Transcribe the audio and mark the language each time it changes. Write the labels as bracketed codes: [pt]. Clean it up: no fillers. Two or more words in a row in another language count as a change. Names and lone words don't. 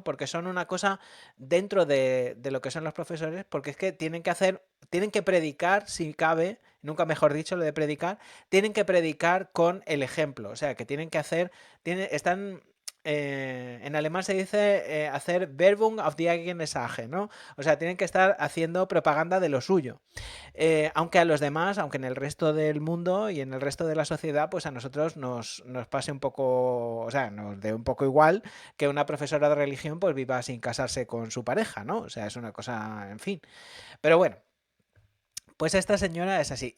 [es] Porque son una cosa dentro de lo que son los profesores, porque es que tienen que predicar, si cabe, nunca mejor dicho lo de predicar, tienen que predicar con el ejemplo, o sea, que tienen que hacer, están... en alemán se dice hacer [de] Werbung auf die eigene Sache, [es] ¿no? O sea, tienen que estar haciendo propaganda de lo suyo. Aunque a los demás, aunque en el resto del mundo y en el resto de la sociedad, pues a nosotros nos pase un poco, o sea, nos dé un poco igual que una profesora de religión pues viva sin casarse con su pareja, ¿no? O sea, es una cosa, en fin. Pero bueno. Pues esta señora es así.